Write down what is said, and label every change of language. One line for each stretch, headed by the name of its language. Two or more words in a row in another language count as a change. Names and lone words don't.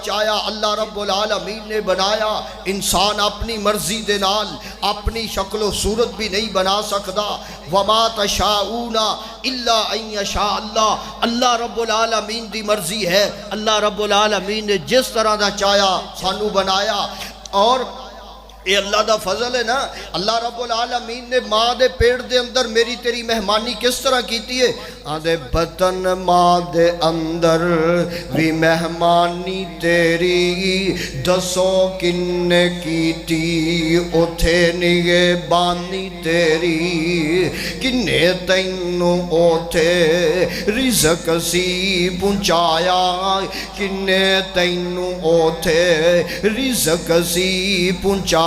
Punjabi: چایا
Arabic: الله رب العالمين
Punjabi: نے بنایا. انسان اپنی مرضی دے نال اپنی شکل و صورت بھی نہیں بنا سکدا.
Arabic: وما تشاءون إلا أن يشاء الله، الله رب العالمين
Punjabi: دی مرضی ہے.
Arabic: الله رب العالمين
Punjabi: نے جس طرح دا چایا سانوں بنایا. اور یہ اللہ دا فضل ہے نا.
Arabic: الله رب العالمين
Punjabi: نے ماں دے پیٹ دے اندر میری تیری مہمانی کس طرح کی ہے. آدے بطن ماں دے اندر بھی مہمانی تیری، دسو کنے کیتی اوتھے نگہبانی تیری، کنے تینوں اوتھے رزق سی پہنچایا، کنے تینوں اوتھے رزق سی پہنچایا.